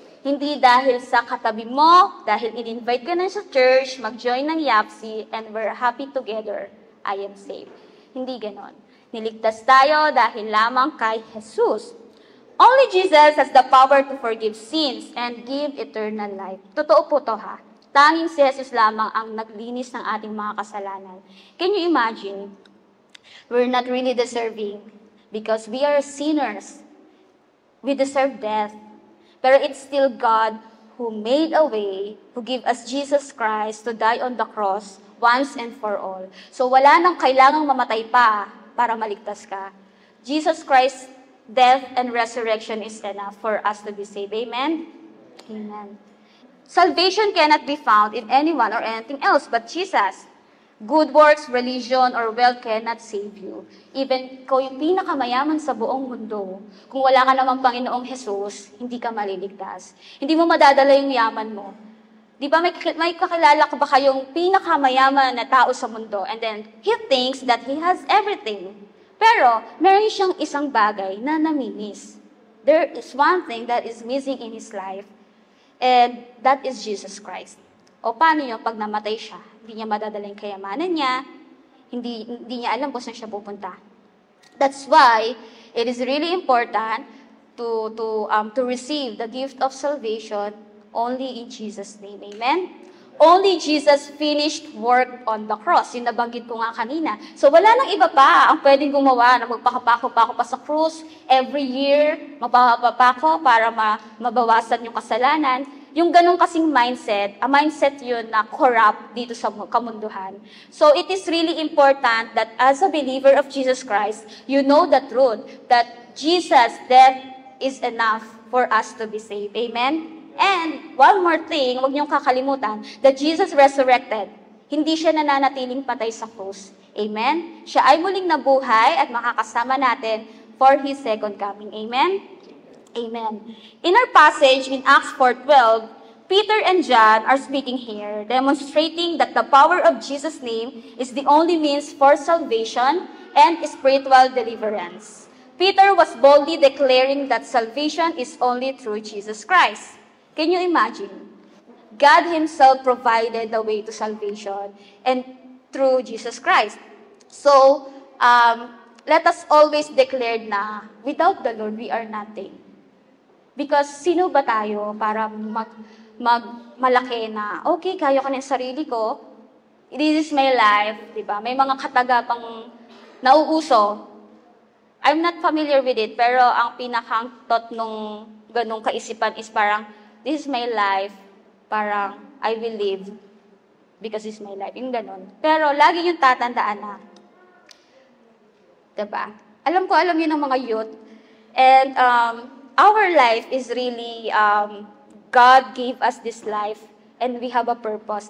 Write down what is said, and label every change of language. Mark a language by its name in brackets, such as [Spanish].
[Filipino] Hindi dahil sa katabi mo, dahil in-invite ka na sa church, mag-join ng YAPC, [English] and we're happy together. I am saved. [Filipino] Hindi ganon. Niligtas tayo dahil lamang kay Jesus. [English] Only Jesus has the power to forgive sins and give eternal life. [Filipino] Totoo po to ha. Tanging si Jesus lamang ang naglinis ng ating mga kasalanan. [English] Can you imagine? We're not really deserving because we are sinners. We deserve death. [Filipino] Pero [English] it's still God who made a way, who gave us Jesus Christ to die on the cross once and for all. [Filipino] So wala nang kailangang mamatay pa para maligtas ka. [English] Jesus Christ death and resurrection is enough for us to be saved. Amen? Amen. Salvation cannot be found in anyone or anything else but Jesus. Good works, religion, or wealth cannot save you. [Filipino] Even kung yung pinakamayaman sa buong mundo, kung wala ka namang Panginoong Jesus, hindi ka maliligtas. Hindi mo madadala yung yaman mo. Di ba may kakilala ka ba kayong pinakamayaman na tao sa mundo [English] and then he thinks that he has everything. [Filipino] Pero, meron siyang isang bagay na namimiss. [English] There is one thing that is missing in his life, and that is Jesus Christ. [Filipino] O paano yun pag namatay siya? Hindi niya madadala yung kayamanan niya, hindi niya alam kung saan siya pupunta. [English] That's why it is really important to receive the gift of salvation only in Jesus' name. Amen? Only Jesus finished work on the cross. [Filipino] Yung nabanggit ko nga kanina. So wala nang iba pa ang pwedeng gumawa na magpakapako-pako pa sa krus. Every year, magpapapako para mabawasan yung kasalanan. Yung ganong kasing mindset, a mindset yun na corrupt dito sa kamunduhan. [English] So it is really important that as a believer of Jesus Christ, you know the truth that Jesus' death is enough for us to be saved. Amen? And one more thing, [Filipino] huwag niyong kakalimutan, [English] that Jesus resurrected. [Filipino] Hindi siya nananatiling patay sa krus. Amen? Siya ay muling nabuhay at makakasama natin [English] for His second coming. [Filipino] Amen? Amen. [English] In our passage in Acts 4:12, Peter and John are speaking here, demonstrating that the power of Jesus' name is the only means for salvation and spiritual deliverance. Peter was boldly declaring that salvation is only through Jesus Christ. Can you imagine? God Himself provided the way to salvation and through Jesus Christ. So, let us always declare na without the Lord, we are nothing. [Filipino] Because sino ba tayo para malaki na, okay, kaya ko na yung sarili ko, [English] this is my life, [Filipino] di ba? May mga katagapang nauuso. [English] I'm not familiar with it, [Filipino] pero ang pinakang [English] thought [Filipino] nung ganong kaisipan [English] is parang, this is my life, parang I will live because it's my life. [Filipino] Yung ganon. Pero lagi yung tatandaan na, diba? Alam yun ng mga youth. [English] And our life is really, God gave us this life and we have a purpose.